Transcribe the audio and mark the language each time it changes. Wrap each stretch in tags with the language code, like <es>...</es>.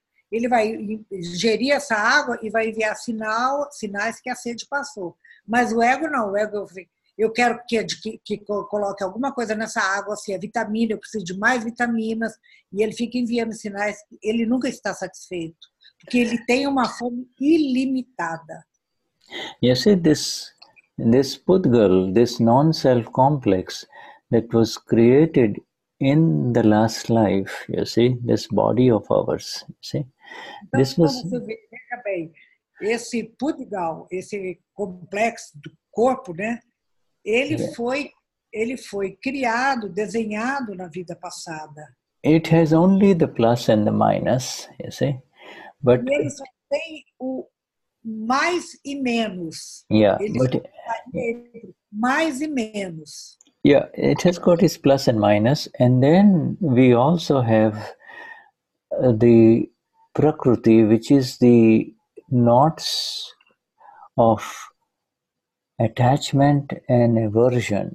<pt>Ele vai ingerir essa água e vai enviar sinais que a sede passou. Mas o ego não. O ego, eu quero que coloque alguma coisa nessa água, se é vitamina, eu preciso de mais vitaminas, e ele fica enviando sinais. Ele nunca está satisfeito, porque ele tem uma fome ilimitada.</pt> <en>You see, this Pudgal, this non-self complex that was created in the last life, you see, this body of ours, you see.</en> <pt>Então, você veja bem, esse Pudgal, esse complexo do corpo, né? Ele foi criado, desenhado na vida passada.</pt> <en>It has only the plus and the minus, you see. But</en> <pt>e ele só tem o mais e menos.</pt> <en>Yeah,</en> <pt>mais e menos.</pt> <en>Yeah, it has got its plus and minus, and then we also have the Prakriti, which is the knots of attachment and aversion.</en>